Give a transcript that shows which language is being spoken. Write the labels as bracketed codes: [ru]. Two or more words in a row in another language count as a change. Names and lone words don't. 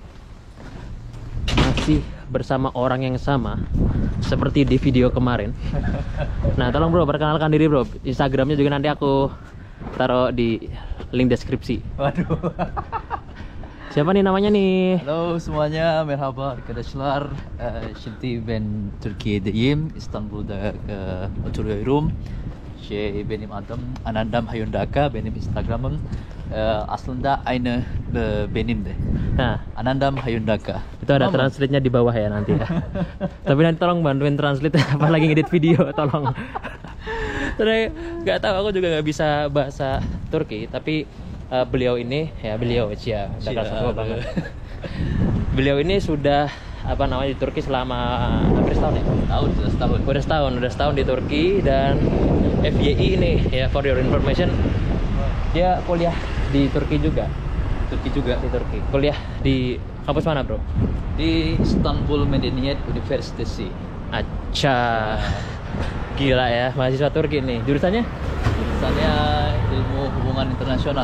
[id] Masih bersama orang yang sama seperti di video kemarin. Nah, tolong bro, perkenalkan diri bro. Instagramnya juga nanti aku taruh di link deskripsi. Waduh. Siapa nih namanya nih? Halo semuanya, [tr] merhaba arkadaşlar. Şimdi ben Türkiye'deyim. İstanbul'da oturuyorum. Benim adım Anandam Hayundaka, benim Instagram'ım. Aslında aynı benim de. [id] Nah, Anandam Hayundaka. itu ada translate-nya di bawah ya nanti ya. Tapi nanti tolong bantuin translate apa lagi ngedit video, tolong. Soalnya nggak tahu, aku juga nggak bisa bahasa Turki, tapi beliau ini ya udah kelas tua banget. Beliau ini sudah di Turki selama hampir setahun ya? Udah setahun di Turki. Dan FYI ini ya, [en] for your information, [id] dia kuliah di Turki juga. Di Turki. Kuliah di kampus mana bro? Di Istanbul Medeniyet Üniversitesi. Acca. Gila ya, mahasiswa Turki nih. Jurusannya? Jurusannya ilmu hubungan internasional.